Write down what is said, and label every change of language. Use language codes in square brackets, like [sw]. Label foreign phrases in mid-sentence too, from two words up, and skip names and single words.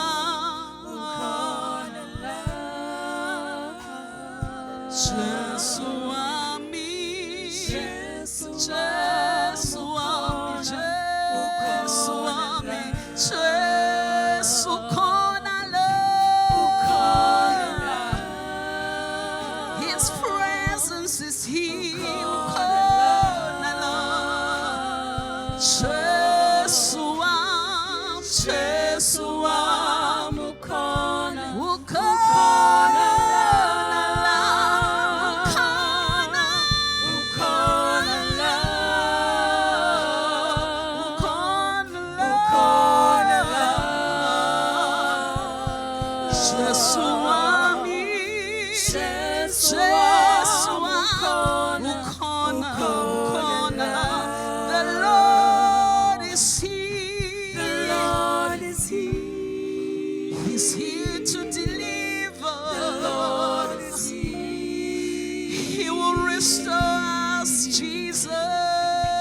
[zu] ukhona la. Jesu wami, Jesu Jesu wami, Jesu wami, Jesu ukhona la, [en] His presence is here, [zu] ukhona la. Jesu wami, Jesu wami, ukhona, ukhona la, ukhona, ukhona la, ukhona la, ukhona la. Jesu wami, Jesu Jesu wami wami, ukhona, ukhona la. [en] The Lord is here. The Lord is here. He's here to deliver. The Lord is here. He will restore us, Jesus.